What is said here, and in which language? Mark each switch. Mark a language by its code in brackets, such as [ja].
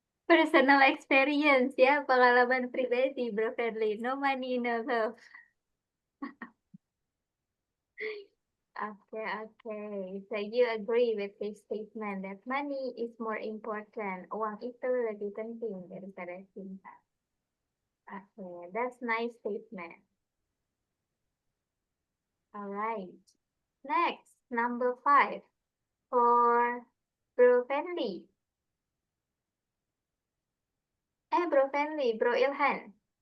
[en] Personal experience [id] ya, pengalaman pribadi Bro Friendly. [en] No money, no love. Okay. So you agree with this statement that money is more important. [id] Uang itu lebih penting daripada cinta. [en] Okay, that's nice statement. Alright. Next, number 5 for Bro Friendly. Bro Friendly, Bro Ilhan.